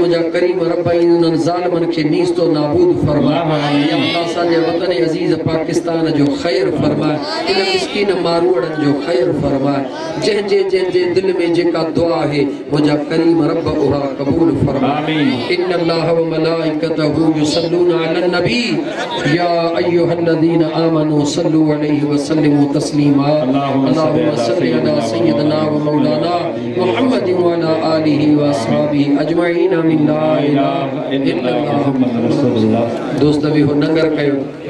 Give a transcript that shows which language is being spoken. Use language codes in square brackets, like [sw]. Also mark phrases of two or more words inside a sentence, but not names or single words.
[sd] मुझा करीम रब इन्हनि ज़ालिमन के नीस्तो नाबूद फरमा [ar] يا الله [sd] असांजे वतन अज़ीज़ पाकिस्तान जो खैर फरमा इन मिस्कीन मारूड़न जो खैर फरमा जे दिल में जेका दुआ है मुझा करीम रब उहा कबूल फरमा [ar] إن الله وملائكته يصلون على النبي يا أيها الذين آمنوا صلوا عليه وسلموا تسليما اللهم صل على سيدنا ومولانا محمد وعلى آله وأصحابه أجمعين من لا إله إلا الله [sd] दोस्त भी हो नंगर कयो